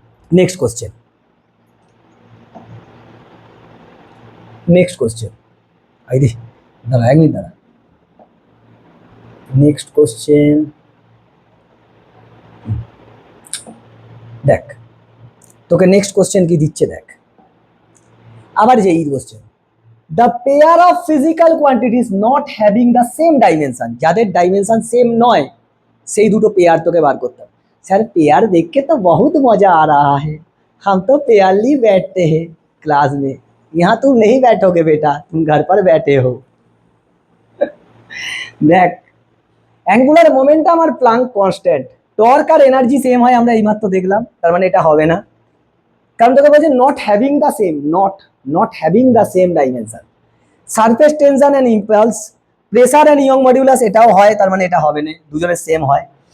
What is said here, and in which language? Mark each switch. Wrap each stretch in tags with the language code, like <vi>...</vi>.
<bn>Next question, next question, ID দাঁড়া 1 minute দাঁড়া, next question দেখ, তোকে নেক্সট কোশ্চেন কি দিচ্ছে দেখ, আবার যে এই question,</bn> <en>the pair of physical quantities not having the same dimension,</en> <bn>যাদের ডাইমেনশন সেম নয় সেই দুটো পেয়ার তোকে বার করতে হবে।</bn> <hi>স্যার पेयर देख के तो बहुत मजा आ रहा है, हम तो पेयरली बैठते हैं क्लास में, यहाँ तुम नहीं बैठोगे बेटा, तुम घर पर बैठे हो।</hi> <bn>দেখ, অ্যাঙ্গুলার মোমেন্টাম আর প্লাঙ্ক কনস্ট্যান্ট, টর্ক আর এনার্জি সেম হয়, আমরা এইমাত্র দেখলাম, তার মানে এটা হবে না, কারণ তোকে বলছে not having the same, not having the same dimension. Surface tension and impulse, pressure and young modulus, এটাও হয়, তার মানে এটা হবে না, দুজনের সেম হয়।</bn>